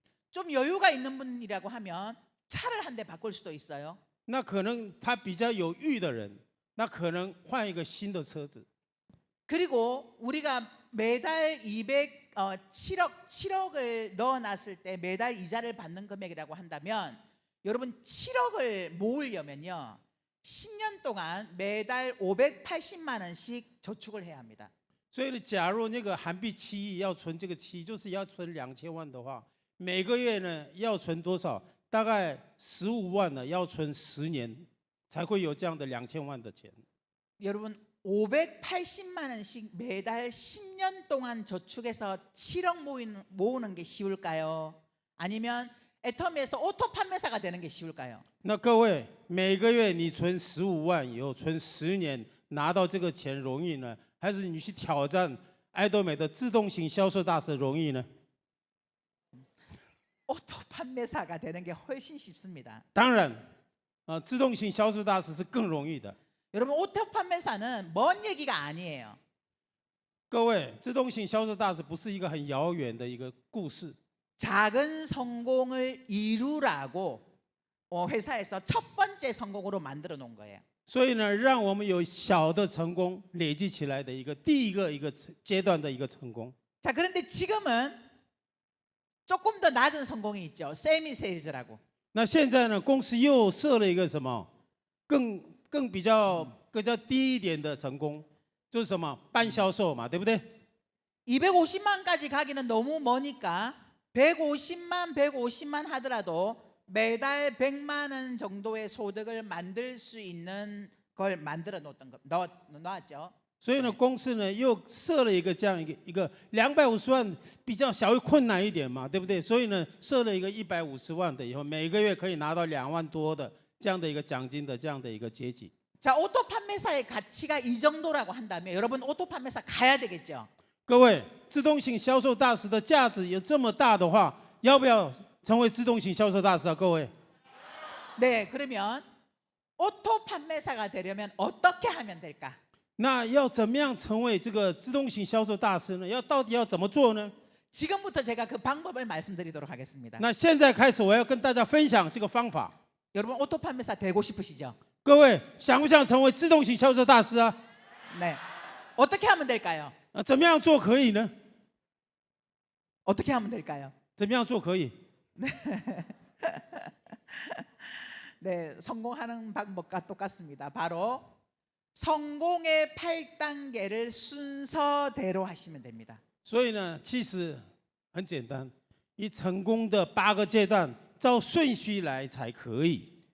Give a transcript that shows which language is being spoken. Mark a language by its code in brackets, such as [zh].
[ko] 좀 여유가 있는 분이라고 하면 차를 한 대 바꿀 수도 있어요. [zh] 那可能他比较有裕的人，那可能换一个新的车子。 [ko] 그리고 우리가 매달 7억을 넣어놨을 때 매달 이자를 받는 금액이라고 한다면 여러분 7억을 모으려면요 10년 동안 매달 580만 원씩 저축을 해야 합니다. [zh] 所以呢，假如那个韩币7亿要存这个7亿，就是要存2000万的话，每个月呢要存多少？大概15万呢，要存10年才会有这样的2000万的钱。 [ko] 여러분 580만 원씩 매달 10년 동안 저축해서 7억 모으는 게 쉬울까요? 아니면 애터미에서 오토 판매사가 되는 게 쉬울까요? [zh] 那各位，每个月你存15万以后，存10年拿到这个钱容易呢，还是你去挑战爱多美的自动型销售大师容易呢？ [ko] 오토 판매사가 되는 게 훨씬 쉽습니다. [zh] 当然，自动型销售大师是更容易的。 [ko] 여러분 오토 판매사는 먼 얘기가 아니에요. [zh] 各位，自动型销售大师不是一个很遥远的一个故事。 [ko] 작은 성공을 이루라고 회사에서 첫 번째 성공으로 만들어 놓은 거예요. [zh] 所以呢，让我们有小的成功累积起来的第一个阶段的一个成功。 [ko] 자, 그런데 지금은 조금 더 낮은 성공이 있죠. 세미 세일즈라고. [zh] 那现在呢，公司又设了一个什么比较低一点的成功，就是什么半销售嘛，对不对？ [ko] 250만까지 가기는 너무 머니까 150만 하더라도 매달 100만 원 정도의 소득을 만들 수 있는 걸 만들어 놓았죠. [zh] 所以呢，公司呢又设了一个这样一个250万，比较稍微困难一点嘛，对不对？所以呢，设了一个150万的，以后每个月可以拿到2万多的这样的一个奖金的这样的一个阶级。 [ko] 자, 오토 판매사의 가치가 이 정도라고 한다면 여러분 오토 판매사 가야 되겠죠. [zh] 各位，自动型销售大师的价值有这么大的话，要不要成为自动型销售大师啊？各位， [ko] 네, 그러면 오토 판매사가 되려면 어떻게 하면 될까? [zh] 那要怎么样成为这个自动型销售大师呢？到底要怎么做呢？ [ko] 지금부터 제가 그 방법을 말씀드리도록 하겠습니다. [zh] 那现在开始，我要跟大家分享这个方法。 [ko] 여러분 오토 판매사 되고 싶으시죠? [zh] 各位，想不想成为自动型销售大师啊？ [ko] 네. 어떻게 하면 될까요? [zh] 怎么样做可以呢？ [ko] 어떻게 하면 될까요? [zh] 怎么样做可以？ [ko] 네, 성공하는 방법과 똑같습니다. 바로 성공의 8단계를 순서대로 하시면 됩니다. [zh] 所以呢，其实很简单，以成功的8个阶段，照顺序来才可以。